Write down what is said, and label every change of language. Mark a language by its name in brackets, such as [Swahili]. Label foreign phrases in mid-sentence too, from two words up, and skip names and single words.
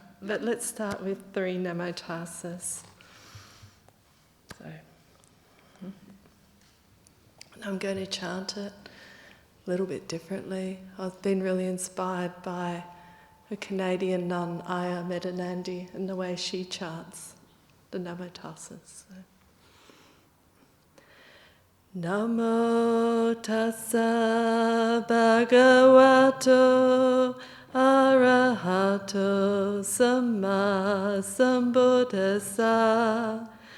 [English] But let's start with 3 Namotasas. So, and I'm going to chant it a little bit differently. I've been really inspired by a Canadian nun, Aya Medanandi, and the way she chants the Namotasas. So. [Pali] Namo tassa bhagavato arahato samma sambuddhassa.